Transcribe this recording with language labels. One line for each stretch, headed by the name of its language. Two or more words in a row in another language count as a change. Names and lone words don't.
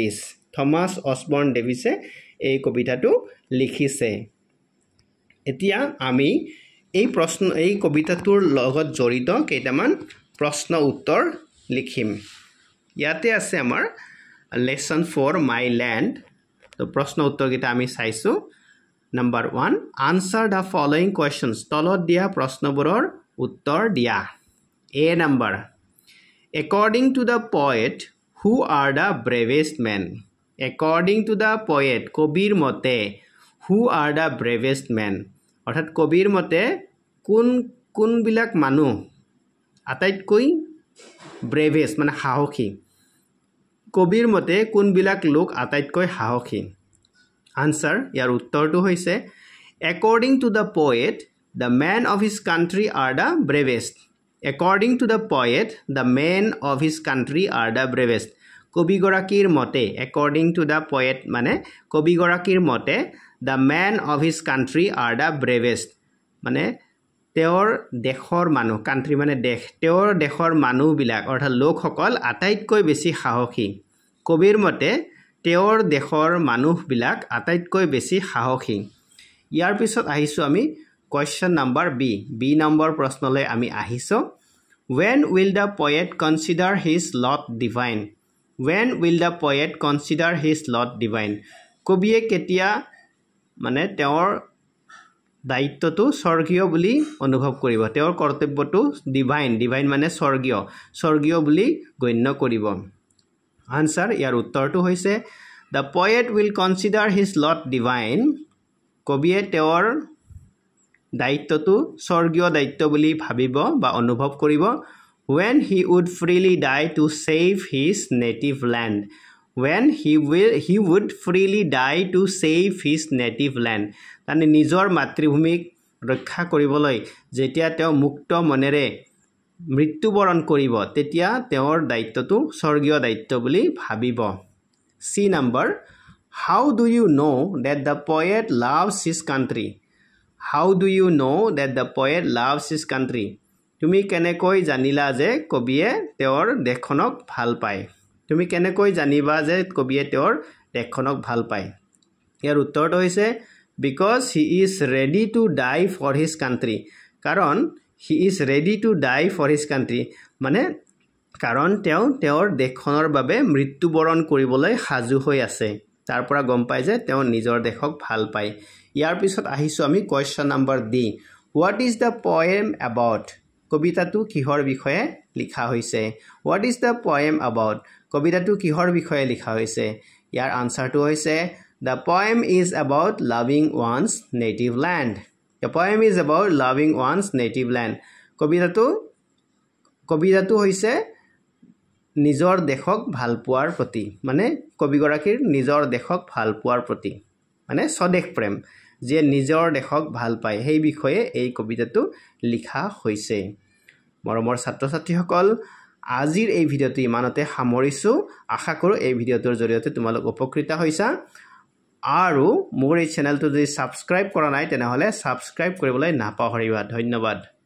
Assamese: থমাছ অছবৰ্ণ ডেভিছে এই কবিতাটো লিখিছে এতিয়া আমি এই কবিতাটোৰ লগত জড়িত কেইটামান প্ৰশ্ন উত্তৰ লিখিম ইয়াতে আছে আমাৰ লেসন 4 মাই ল্যান্ড তো প্ৰশ্ন উত্তৰ কেইটা আমি চাইছো
English: Number 1 answer the following questions
Assamese: তলত দিয়া প্ৰশ্নবোৰৰ উত্তৰ দিয়া A number
English: according to the poet who are the bravest men according to the poet
Assamese: কবিৰ মতে
English: who are the bravest men
Assamese: অৰ্থাৎ কবিৰ মতে কোন বিলাক মানুহ
English: আটাইতকৈ bravest মানে সাহসী কবিৰ মতে কোন বিলাক লোক আটাইতকৈ সাহসী Answer
Assamese: ইয়াৰ উত্তৰটো হৈছে
English: According to the poet the men of his country are the bravest According to the poet the men of his country are the bravest
Assamese: কবি গৰাকীৰ মতে
English: According to the poet
Assamese: মানে কবি গৰাকীৰ মতে
English: the men of his country are the bravest
Assamese: মানে তেওঁৰ দেশৰ মানুহ country মানে দেশ তেওঁৰ দেশৰ মানুহ বিলাক অৰ্থাৎ লোকসকল আটাইতকৈ বেছি সাহসী কবিৰ মতে তেওঁৰ দেশৰ মানুহ বিলাক আটাইতকৈ বেছি সাহসী ইয়াৰ পিছত আহিছো আমি
English: question number
Assamese: B নম্বৰ প্ৰশ্নলৈ আমি আহিছো when
English: will the poet consider his lot divine
Assamese: when will
English: the poet consider his lot divine
Assamese: কবিয়ে কেতিয়া মানে তেওঁৰ দায়িত্বটো স্বৰ্গীয় বুলি অনুভৱ কৰিব তেওঁৰ কৰ্তব্যটো divine মানে স্বৰ্গীয় বুলি গণ্য কৰিব Answer ইয়াৰ উত্তৰটো হৈছে The poet will consider his lot divine কবিয়ে তেওঁৰ দায়িত্বটো স্বৰ্গীয় দায়িত্ব বুলি ভাবিব বা অনুভৱ কৰিব
English: when he would freely die to save his native land when he would freely die to save his native land
Assamese: মানে নিজৰ মাতৃভূমিক ৰক্ষা কৰিবলৈ যেতিয়া তেওঁ মুক্ত মনেৰে মৃত্যুবৰণ কৰিব তেতিয়া তেওঁৰ দায়িত্বটো স্বৰ্গীয় দায়িত্ব বুলি ভাবিব
English: C number How do you know that the poet loves his country How do you know that the poet loves his country
Assamese: তুমি কেনেকৈ জানিলা যে কবিয়ে তেওঁৰ দেশখনক ভাল পায় তুমি কেনেকৈ জানিবা যে কবিয়ে তেওঁৰ দেশখনক ভাল পায় ইয়াৰ উত্তৰটো হৈছে
English: because he is ready to die for his country কাৰণ he is ready to die for his country মানে
Assamese: কাৰণ তেওঁ তেওঁৰ দেশখনৰ বাবে মৃত্যুবৰণ কৰিবলৈ সাজু হৈ আছে তাৰ পৰা গম পায় যে তেওঁ নিজৰ দেশক ভাল পায় ইয়াৰ পিছত আহিছো আমি
English: question number D what is the poem about
Assamese: কবিতাটো কিহৰ বিষয়ে লিখা হৈছে
English: what is the poem about
Assamese: কবিতাটো কিহৰ বিষয়ে লিখা হৈছে ইয়াৰ আনসাৰটো হৈছে
English: the poem is about loving one's native land the poem is about loving one's native land
Assamese: কবিতাটো হৈছে নিজৰ দেশক ভাল পোৱাৰ প্ৰতি মানে কবিগৰাকীৰ নিজৰ দেশক ভাল পোৱাৰ প্ৰতি মানে স্বদেশ প্ৰেম যে নিজৰ দেশক ভাল পায় সেই বিষয়ে এই কবিতাটো লিখা হৈছে মৰমৰ ছাত্ৰ ছাত্ৰীসকল আজিৰ এই ভিডিঅটো ইমানতে সামৰিছো আশা কৰো এই ভিডিঅটোৰ জৰিয়তে তোমালোক উপকৃত হৈছা আৰু মোৰ এই চেনেলটো যদি সাবস্ক্ৰাইব কৰা নাই তেনেহলে সাবস্ক্ৰাইব কৰিবলৈ নাপাহৰিবা ধন্যবাদ